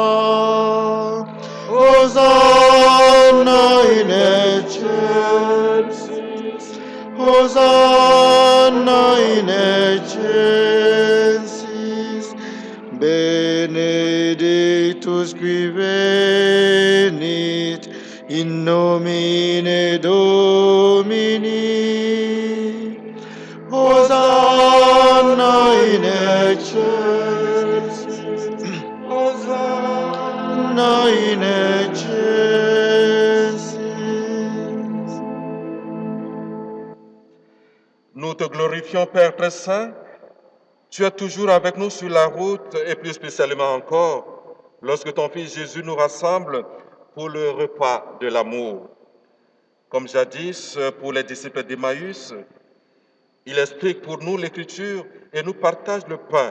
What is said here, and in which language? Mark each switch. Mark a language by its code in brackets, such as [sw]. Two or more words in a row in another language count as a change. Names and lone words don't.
[la] Hosanna in excelsis, Hosanna in excelsis, benedictus qui venit in nomine Domini. Hosanna in excelsis, Hosanna in excelsis. [fr] Nous te glorifions, Père très saint. Tu es toujours avec nous sur la route et plus spécialement encore lorsque ton Fils Jésus nous rassemble pour le repas de l'amour. Comme jadis pour les disciples d'Emmaüs, il explique pour nous l'Écriture et nous partage le pain.